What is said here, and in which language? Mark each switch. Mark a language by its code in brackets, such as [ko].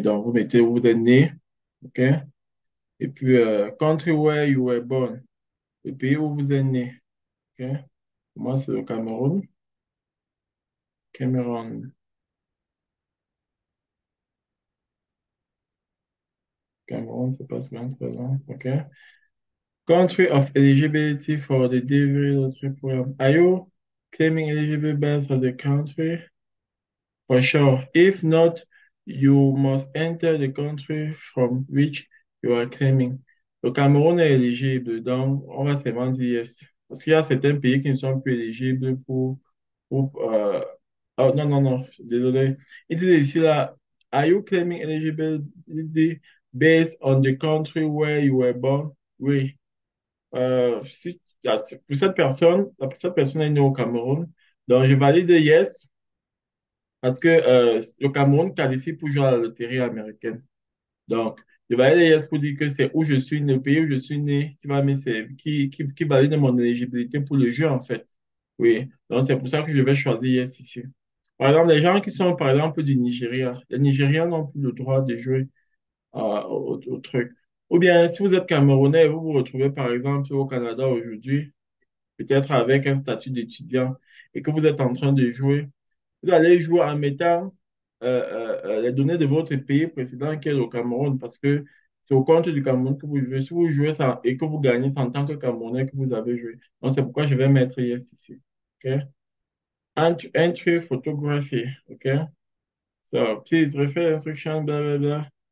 [fr] Donc, vous mettez où vous êtes né, OK? Et puis, [en] country where you were born, [fr] le pays où vous êtes né, OK? Moi, c'est le Cameroun. Cameroun, Cameroun, c'est pas souvent très long, OK? [en] Country of eligibility for the delivery lottery program. Are you claiming eligible based on the country? For sure. If not, you must enter the country from which you are claiming. [fr] Le Cameroun est éligible, donc on va seulement dire yes. Parce qu'il y a certains pays qui ne sont plus éligibles pour oh, non, non, non, désolé. Il dit ici là, [en] are you claiming eligibility based on the country where you were born? [fr] Oui. Si, pour cette personne, cette personne est née au Cameroun, donc je valide yes. Parce que le Cameroun qualifie pour jouer à la loterie américaine. Donc, je vais aller yes pour dire que c'est où je suis né, le pays où je suis né, qui va me servir, qui valide mon éligibilité pour le jeu, en fait. Oui. Donc, c'est pour ça que je vais choisir yes ici. Par exemple, les gens qui sont, par exemple, du Nigeria, les Nigériens n'ont plus le droit de jouer au truc. Ou bien, si vous êtes Camerounais et vous vous retrouvez, par exemple, au Canada aujourd'hui, peut-être avec un statut d'étudiant, et que vous êtes en train de jouer, vous allez jouer en mettant les données de votre pays précédent qui est le Cameroun parce que c'est au compte du Cameroun que vous jouez. Si vous jouez ça et que vous gagnez, c'est en tant que Camerounais que vous avez joué. Donc, c'est pourquoi je vais mettre yes ici. [en] OK? Entry photography. OK? So, please refer instruction, blah, blah, blah.